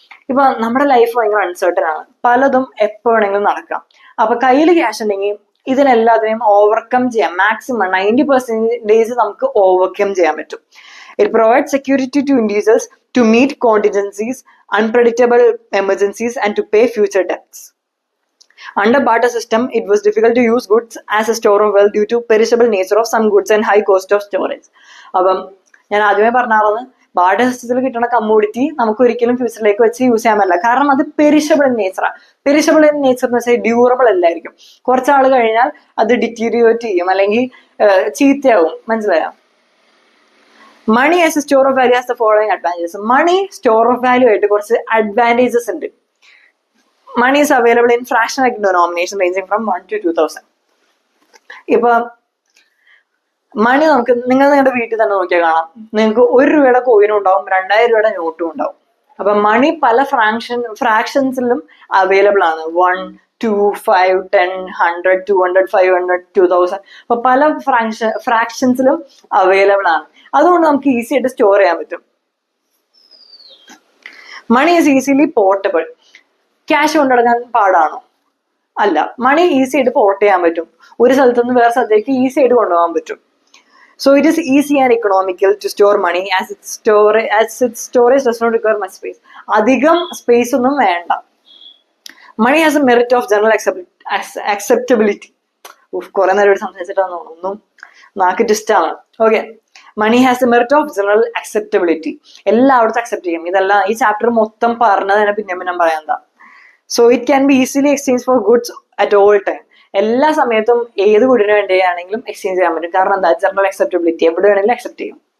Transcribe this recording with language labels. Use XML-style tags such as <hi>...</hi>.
<ml>ഇപ്പൊ നമ്മുടെ ലൈഫ് ഭയങ്കര അൺസർട്ടൺ ആണ്. പലതും എപ്പോ വേണമെങ്കിലും നടക്കാം. അപ്പൊ കയ്യിൽ ക്യാഷ് ഉണ്ടെങ്കിൽ ഇതിനെല്ലാത്തിനെയും ഓവർകം ചെയ്യാം. മാക്സിമം 90% നമുക്ക് ഓവർകം ചെയ്യാൻ പറ്റും.</ml> <en>It provides security to individuals to meet contingencies, unpredictable emergencies, and to pay future debts. Under barter system, it was difficult to use goods as a store of wealth due to perishable nature of some goods and high cost of storage.</en> <ml>അപ്പം ഞാൻ ആദ്യമേ പറഞ്ഞായിരുന്നു, barter സിസ്റ്റത്തിൽ കിട്ടുന്ന commodity നമുക്ക് ഒരിക്കലും ഫ്യൂച്ചറിലേക്ക് വെച്ച് use ചെയ്യാൻ പറ്റില്ല. കാരണം അത് perishable in നേച്ചറാണ്. Perishable in nature എന്ന് വെച്ചാൽ ഡ്യൂറബിൾ അല്ലായിരിക്കും. കുറച്ചാൾ കഴിഞ്ഞാൽ അത് ഡിറ്റീരിയേറ്റ് ചെയ്യും, അല്ലെങ്കിൽ ചീത്തയാവും. മനസ്സിലായോ?</ml> <en>Money as a store of value as the following advantages.</en> <ml>Money store of value ആയിട്ട് കുറച്ച് അഡ്വാൻറ്റേജസ് ഉണ്ട്.</ml> <en>Money is available in fractional denomination ranging from 1 to 2000.</en> <ml>ഇപ്പൊ മണി നമുക്ക് നിങ്ങളുടെ വീട്ടിൽ തന്നെ നോക്കിയാൽ കാണാം, നിങ്ങൾക്ക് 1 രൂപയുടെ കോയിനും ഉണ്ടാവും, 2000 രൂപയുടെ നോട്ടും ഉണ്ടാവും. അപ്പൊ മണി പല ഫ്രാക്ഷൻസിലും അവൈലബിൾ ആണ്. 1, 2, 5, 10, 100, 200, 500, 2000. അപ്പൊ പല ഫ്രാക്ഷൻസിലും അവൈലബിൾ ആണ്. അതുകൊണ്ട് നമുക്ക് ഈസി ആയിട്ട് സ്റ്റോർ ചെയ്യാൻ പറ്റും.</ml> <en>Money is easily portable.</en> <ml>Cash കൊണ്ടുനടക്കാൻ പാടാണോ? അല്ല. മണി ഈസി ആയിട്ട് പോർട്ട് ചെയ്യാൻ പറ്റും. ഒരു സ്ഥലത്തു നിന്ന് വേറെ സ്ഥലത്തേക്ക് ഈസി ആയിട്ട് കൊണ്ടുപോകാൻ പറ്റും.</ml> <en>So it is easy and economical to store money as its storage does not require much space.</en> <ml>അധികം സ്പേസ് ഒന്നും വേണ്ട.</ml> <en>Money has a merit of general acceptability.</en> <ml>കുറെ നേരം സംസാരിച്ചിട്ടാണ് തോന്നുന്നു, നാക്ക് ടിസ്റ്റാണ്. Okay,</ml> <en>Money has a merit of general acceptability.</en> <ml>എല്ലായിടത്തും accept ചെയ്യും. ഇതെല്ലാം ഈ ചാപ്റ്റർ മൊത്തം പറഞ്ഞതിനെ പിന്നെ ഞാൻ പറയാം എന്താ.</ml> <en>So it can be easily exchange for goods at all time.</en> <ml>എല്ലാ സമയത്തും ഏത് ഗുഡിന് വേണ്ടിയാണെങ്കിലും എക്സ്ചേഞ്ച് ചെയ്യാൻ പറ്റും. കാരണം എന്താ, ജനറൽ അക്സെപ്റ്റബിലിറ്റി, എവിടെ വേണമെങ്കിലും അക്സെപ്റ്റ് ചെയ്യും.</ml>